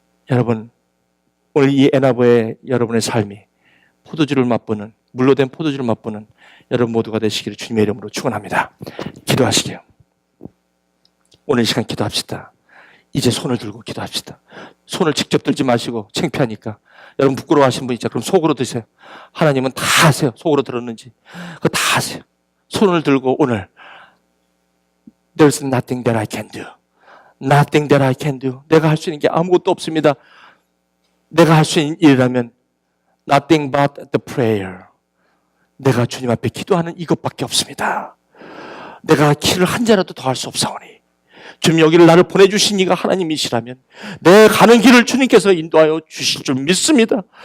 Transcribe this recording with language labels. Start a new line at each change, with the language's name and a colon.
Korean: 여러분 오늘 이 에나보의 여러분의 삶이 포도주를 맛보는, 물로 된 포도주를 맛보는 여러분 모두가 되시기를 주님의 이름으로 축원합니다. 기도하시게요. 오늘 이 시간 기도합시다. 이제 손을 들고 기도합시다. 손을 직접 들지 마시고 창피하니까. 여러분 부끄러워하신 분 있죠? 그럼 속으로 드세요. 하나님은 다 아세요. 속으로 들었는지. 그거 다 아세요. 손을 들고 오늘
English: There's nothing that I can do. Nothing that I can do.
Korean: 내가 할 수 있는 게 아무것도 없습니다. 내가 할 수 있는 일이라면
English: Nothing but the prayer.
Korean: 내가 주님 앞에 기도하는 이것밖에 없습니다. 내가 길을 한 자라도 더 할 수 없사오니 주님 여기를 나를 보내주신 이가 하나님이시라면 내 가는 길을 주님께서 인도하여 주실 줄 믿습니다.